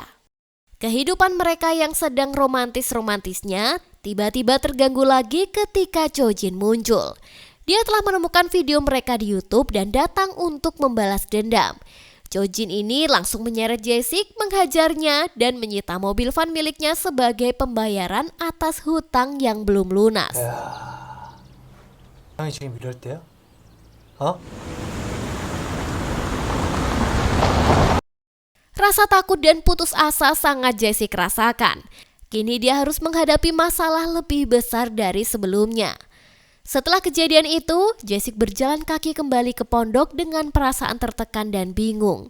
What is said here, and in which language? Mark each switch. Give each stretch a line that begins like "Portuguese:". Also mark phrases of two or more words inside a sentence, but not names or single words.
Indonesian: Kehidupan mereka yang sedang romantis-romantisnya tiba-tiba terganggu lagi ketika Chojin muncul. Dia telah menemukan video mereka di YouTube dan datang untuk membalas dendam. Chojin ini langsung menyeret Jae-sik, menghajarnya dan menyita mobil van miliknya sebagai pembayaran atas hutang yang belum lunas.
Korean: 형이 지금 이럴 때야? 어?
Indonesian: Rasa takut dan putus asa sangat Jae-sik rasakan. Kini dia harus menghadapi masalah lebih besar dari sebelumnya. Setelah kejadian itu, Jae-sik berjalan kaki kembali ke pondok dengan perasaan tertekan dan bingung.